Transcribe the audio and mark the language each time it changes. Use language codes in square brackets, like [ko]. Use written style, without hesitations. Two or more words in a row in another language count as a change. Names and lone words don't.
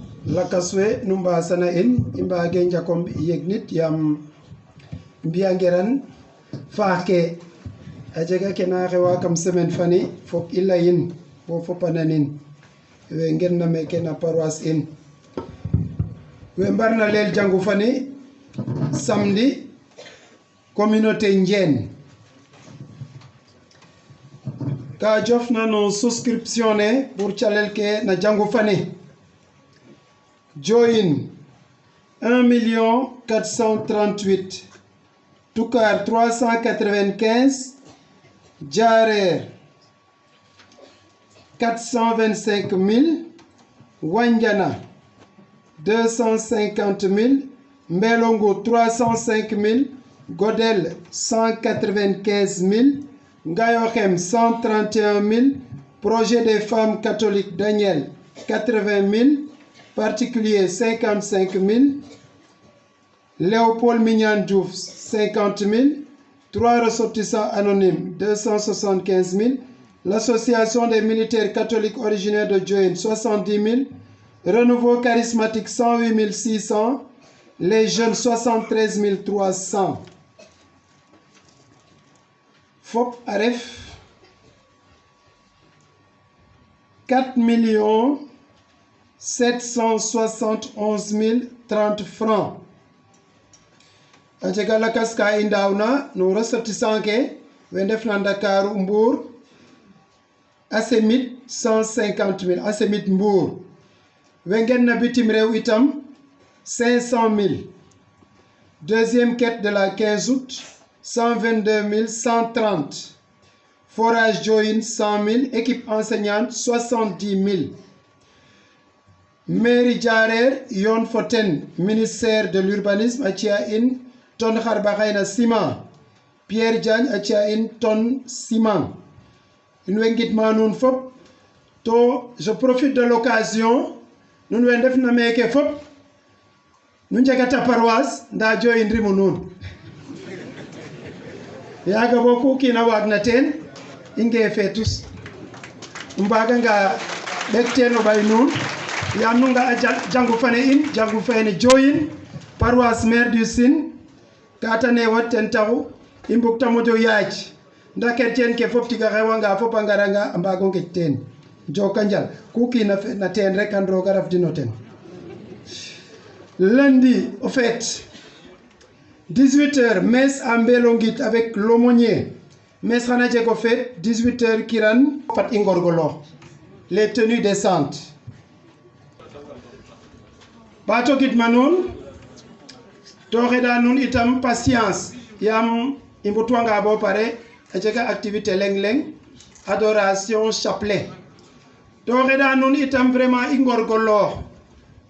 [srr] lakaswe numba sana in imba genja kom yegnit yam mbiyangeran faake ajega kena xewa kam semaine fani fok illa yin bo fopananin we ngenna meke na paroisse in we mbarna leel jangu fani [fr] samedi communauté [srr] Ndiène ka jofna no souscription ne pour calel ke na jangu fani join 1 438 Toukar 395 Diarer 425 000 Wandiana 250 000 Mbelongo 305 000 Godel 195 000 Ngayokhem 131 [fr] 000 Projet des femmes catholiques Daniel 80 000 Particulier 55 000 Léopold Mignan Diouf 50 000 3 ressortissants anonymes 275 000 l'Association des militaires catholiques originaires de Diohine 70 000 Renouveau charismatique 108 600 les jeunes 73 300 Fop Aref [srr] 4 771 030 francs ajega lakas ka i ndawna no ressortissant ke we ndefna Ndakaaru Mbour Asemit 150 000 Asemit Mbour we ngenna bitim rew itam 500 000 [fr] deuxième quête de la [srr] 15 août 122 130 Forage Diohine 100 000 [fr] équipe enseignante [srr] 70 000 Mairie Diarer Yon Foten [fr] ministère de l'urbanisme [srr] acia in tonne xarbaxayna ciment Pierre Diagne acia in tonne ciment in way ngidma nuun fop to [fr] je profite de l'occasion [srr] nuun we ndefna meke fop nu njegata paroisse nda Diohine rimu nuun yaaga bo ku kiina waagna teen i ngeefe tus mbaganga ɓek teen o ɓay nuun yaam nu nga a jangu fane in jangu fane Diohine [fr] paroisse Mère du Sine [srr] kata ne wat ten taxu i mbugta moƴo yaaj nda chrétien ke fop tiga xewanga fop a ngaranga a mbago ngej teen joka njal ku kiina na teen rek an roog a rafdino ten [fr] lundi au fait 18h messe à Mbelongit avec l'aumônier [srr] messe xana jeg [fr] au fait [srr] 18h kiran fat i ngorgolo [fr] les tenues décentes [srr] bato gidma nuun to xeɗa nuun itam patience yaam i mbutwanga bo pare a jega activité leng-leng [fr] adoration chapelet [srr] to xeɗa nuun itam vraiment i ngorgoloox a